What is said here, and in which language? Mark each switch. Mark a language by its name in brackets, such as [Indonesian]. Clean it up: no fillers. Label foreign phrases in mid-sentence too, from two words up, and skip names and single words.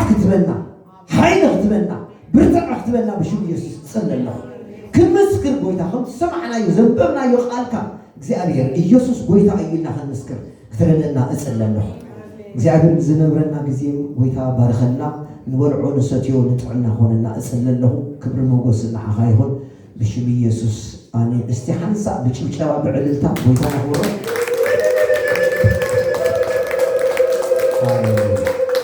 [Tigrinya] ክትበና ኃይል ክትበና ብርትዕ ክትበና በሽም ኢየሱስ ጽለለ ክንምስክር ጎይታ ከም ሰማዕና ዘንበብና ይቃልካ እግዚአብሔር ኢየሱስ ጎይታ እዩና ክንምስክር ክትረለና እጽለለ እግዚአብሔር ዝነብረና ጊዜም ጎይታ ባርከና ንወልዑ ንሰትዮ ንጥዕና ሆነና እጽለለሁ ክብር ሞገስ ንዓኻ ይሁን በሽም ኢየሱስ አሜን። እስቲ ሓንሳ ብጭብጨባ ብዕልልታ ጎይታ ነኽብሮ አሜን።